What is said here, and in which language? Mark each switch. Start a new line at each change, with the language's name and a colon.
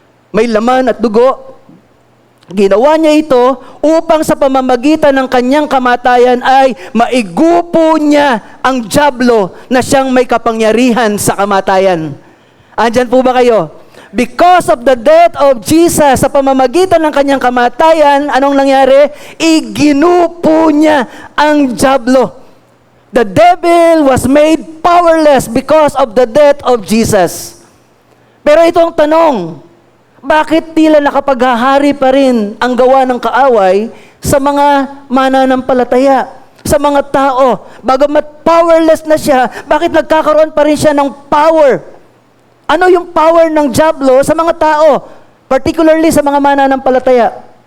Filipino: May laman at dugo. Ginawa niya ito upang sa pamamagitan ng kanyang kamatayan ay maigupo niya ang dyablo na siyang may kapangyarihan sa kamatayan. Andyan po ba kayo?
English: Because of the death of Jesus,
Filipino: sa pamamagitan ng kanyang kamatayan, anong nangyari? Iginupo niya ang dyablo.
English: The devil was made powerless because of the death of Jesus.
Filipino: Pero ito ang tanong, bakit tila nakapaghahari pa rin ang gawa ng kaaway sa mga mananampalataya, sa mga tao? Bagamat powerless na siya, bakit nagkakaroon pa rin siya ng power? Ano yung power ng dyablo sa mga tao? Particularly sa mga mananampalataya.